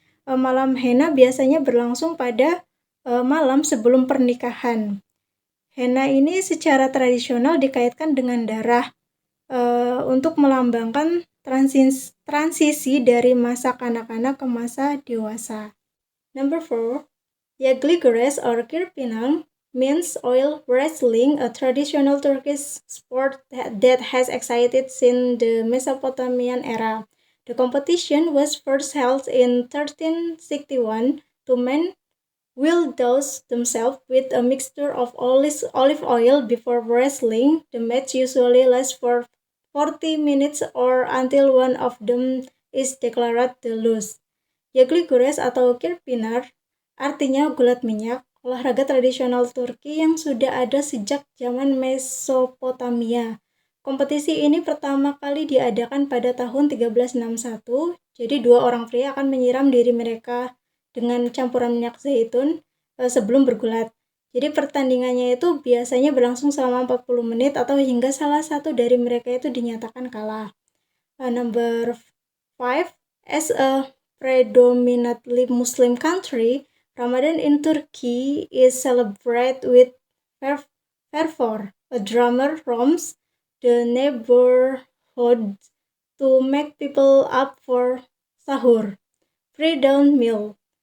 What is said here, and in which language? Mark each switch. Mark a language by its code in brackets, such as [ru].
[id] Malam henna biasanya berlangsung pada malam sebelum pernikahan. Henna ini secara tradisional dikaitkan dengan darah untuk melambangkan transisi dari masa kanak-kanak ke masa dewasa. [en] Number 4, Yagligures or Kirpinang means oil wrestling, a traditional Turkish sport that has existed since the Mesopotamian era. The competition was first held in 1361 to men will douse themselves with a mixture of olive oil before wrestling. The match usually lasts for 40 minutes or until one of them is declared the loser. [id] Yagligures atau kirpinar artinya gulat minyak, olahraga tradisional Turki yang sudah ada sejak zaman Mesopotamia. Kompetisi ini pertama kali diadakan pada tahun 1361, jadi dua orang pria akan menyiram diri mereka dengan campuran minyak zaitun sebelum bergulat. Jadi pertandingannya itu biasanya berlangsung selama 40 menit atau hingga salah satu dari mereka itu dinyatakan kalah. [en] Number 5, as a predominantly Muslim country, Ramadan in Turkey is celebrated with fervor. A drummer roams the neighborhood to make people up for sahur, pre-dawn meal.